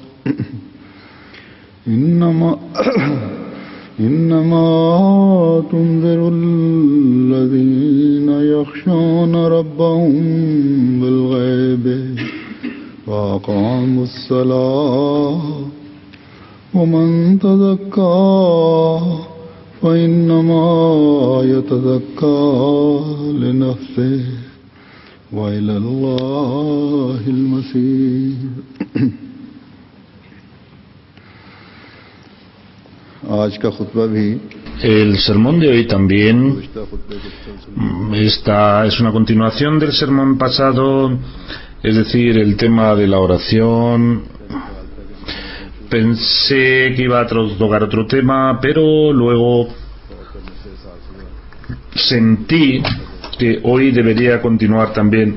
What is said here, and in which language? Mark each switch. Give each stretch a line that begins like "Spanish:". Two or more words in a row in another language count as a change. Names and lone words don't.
Arabic: إنما تنذر الذين يخشون ربهم بالغيب وأقاموا الصلاة ومن تزكى فإنما يتزكى لنفسه وإلى الله المصير.
Hindi: आज का खुतबा भी
Spanish: El sermón de hoy también es una continuación del sermón pasado, es decir, el tema de la oración. Pensé que iba a tocar otro tema, pero luego sentí que hoy debería continuar también.